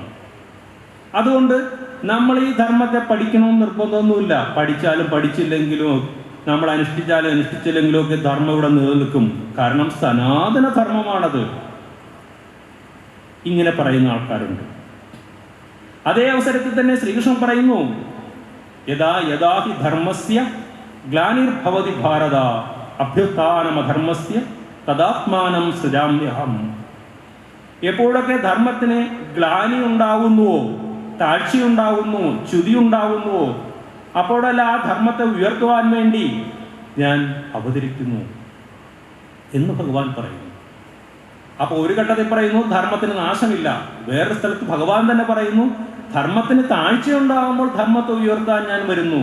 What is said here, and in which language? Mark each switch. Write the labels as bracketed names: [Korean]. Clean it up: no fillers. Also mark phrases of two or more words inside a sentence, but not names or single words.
[Malayalam] അതുകൊണ്ട് നമ്മൾ ഈ ധർമ്മത്തെ പഠിക്കണമെന്ന് നിർബന്ധമൊന്നുമില്ല. പഠിച്ചാലും പഠിച്ചില്ലെങ്കിലും, നമ്മൾ അനുഷ്ഠിച്ചാലും അനുഷ്ഠിച്ചില്ലെങ്കിലും ഒക്കെ ധർമ്മം ഇവിടെ നിലനിൽക്കും. കാരണം സനാതന ധർമ്മമാണത്. ഇങ്ങനെ പറയുന്ന ആൾക്കാരുണ്ട്. അതേ അവസരത്തിൽ തന്നെ ശ്രീകൃഷ്ണൻ പറയുന്നു, [Sanskrit] യഥാ യഥാ ഹി ധർമ്മസ്യ ഗ്ലാനിർഭവതി ഭാരത അഭ്യുത്ഥാനമധർമ്മസ്യ തദാത്മാനം സൃജാമ്യഹം. [Malayalam] എപ്പോഴൊക്കെ ധർമ്മത്തിന് ഗ്ലാനി ഉണ്ടാകുന്നുവോ, താഴ്ചയുണ്ടാകുന്നു, ച്യുതിയുണ്ടാകുന്നുവോ, അപ്പോഴല്ല ആ ധർമ്മത്തെ ഉയർത്തുവാൻ വേണ്ടി ഞാൻ അവതരിക്കുന്നു എന്ന് ഭഗവാൻ പറയുന്നു. അപ്പോൾ ഒരു ഘട്ടത്തിൽ പറയുന്നു ധർമ്മത്തിന് നാശമില്ല, വേറൊരു സ്ഥലത്ത് ഭഗവാൻ തന്നെ പറയുന്നു ധർമ്മത്തിന് താഴ്ചയുണ്ടാകുമ്പോൾ ധർമ്മത്തെ ഉയർത്താൻ ഞാൻ വരുന്നു.